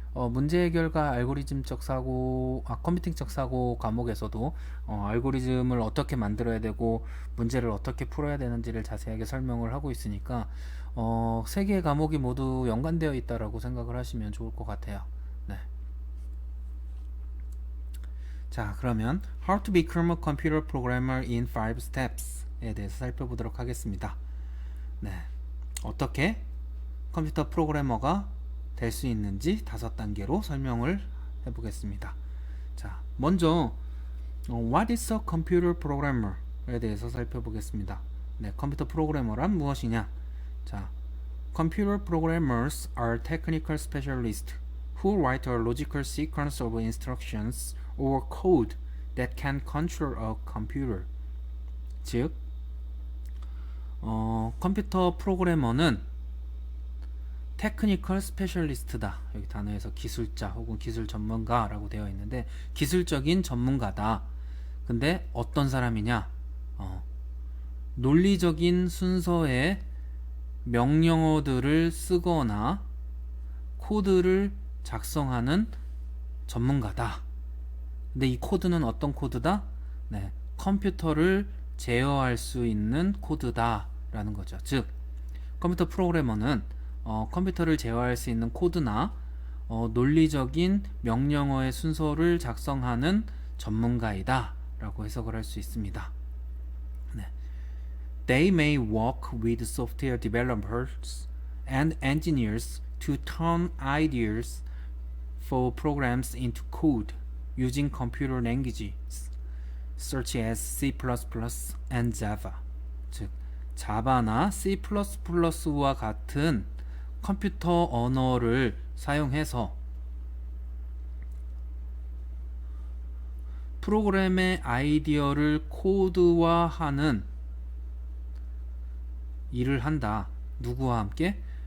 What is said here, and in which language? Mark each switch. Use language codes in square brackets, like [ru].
[ko] 문제 해결과 알고리즘적 사고, 컴퓨팅적 사고 과목에서도 알고리즘을 어떻게 만들어야 되고 문제를 어떻게 풀어야 되는지를 자세하게 설명을 하고 있으니까 3개의 과목이 모두 연관되어 있다라고 생각을 하시면 좋을 것 같아요. 자, 그러면 [en] How to Become a Computer Programmer in 5 Steps [ko] 에 대해서 살펴보도록 하겠습니다. 어떻게 컴퓨터 프로그래머가 될 수 있는지 5단계로 설명을 해보겠습니다. 자, 먼저 [en] What is a computer programmer [ko] 에 대해서 살펴보겠습니다. 컴퓨터 프로그래머란 무엇이냐? [en] 자, Computer programmers are technical specialists who write a logical sequence of instructions or code that can control a computer. [ko] 즉, 컴퓨터 프로그래머는 테크니컬 스페셜리스트다. 여기 단어에서 기술자 혹은 기술 전문가라고 되어 있는데, 기술적인 전문가다. 근데 어떤 사람이냐? 논리적인 순서의 명령어들을 쓰거나 코드를 작성하는 전문가다. 근데 이 코드는 어떤 코드다? 컴퓨터를 제어할 수 있는 코드다 라는 거죠. 즉, 컴퓨터 프로그래머는 컴퓨터를 제어할 수 있는 코드나 논리적인 명령어의 순서를 작성하는 전문가이다 라고 해석을 할 수 있습니다. [en] They may work with software developers and engineers to turn ideas for programs into code using computer languages such as C++ and Java. [ko] 즉, 자바나 C++와 같은 컴퓨터 언어를 사용해서 프로그램의 아이디어를 코드화하는 일을 한다. 누구와 함께?